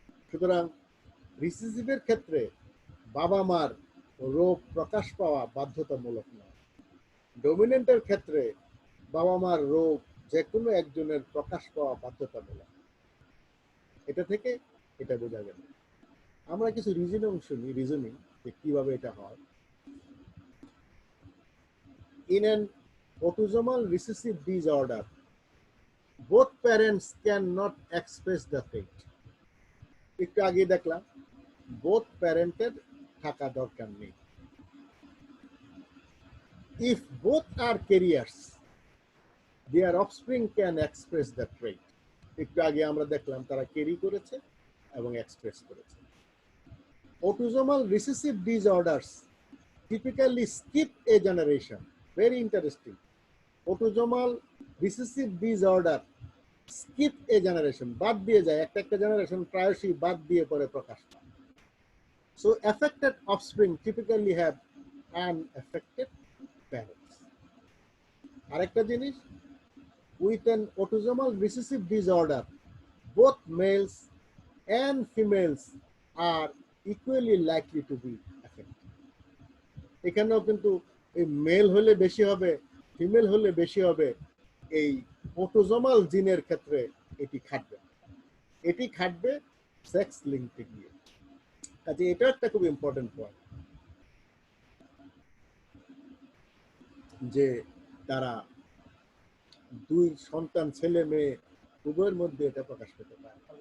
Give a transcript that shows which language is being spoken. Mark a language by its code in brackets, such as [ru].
[bn] সুতরাং রিসিসিভের ক্ষেত্রে বাবা মার রোগ প্রকাশ পাওয়া বাধ্যতামূলক নয়। ডমিনেন্টের ক্ষেত্রে বাবা মার রোগ যে কোনো একজনের প্রকাশ পাওয়া বাধ্যতামূলক। এটা থেকে এটা বোঝা গেল। আমরা কিছু রিজনিং শুনি, রিজনিং যে কিভাবে এটা হয়। [en] In an autosomal recessive disorder, both parents cannot express the trait. [bn] একটু আগে দেখলাম [en] both [bn] প্যারেন্টের থাকা দরকার নেই। [en] If both are carriers, their offspring can express the trait. [bn] একটু আগে আমরা দেখলাম তারা ক্যারি করেছে এবং এক্সপ্রেস করেছে। [en] Autosomal recessive disorders typically skip a generation. Very interesting. Autosomal recessive disorder skip a generation, [bn] বাদ দিয়ে যায়, একটা একটা জেনারেশন প্রায়শই বাদ দিয়ে পরে প্রকাশ পায়। [en] So affected offspring typically have unaffected parents. [bn] আরেকটা জিনিস, [en] with an autosomal recessive disorder, both males and females are equally likely to be affected. [bn] এখানেও কিন্তু এই মেল হলে বেশি হবে, ফিমেল হলে বেশি হবে, এই অটোজোমাল জিনের ক্ষেত্রে এটি খাটবে, এটি খাটবে সেক্স লিঙ্কতে গিয়ে। কাজে এটা একটা খুব ইম্পর্টেন্ট পয়েন্ট, যে তারা দুই সন্তান ছেলে মেয়ে উভয়ের মধ্যে এটা প্রকাশ পেতে পারে।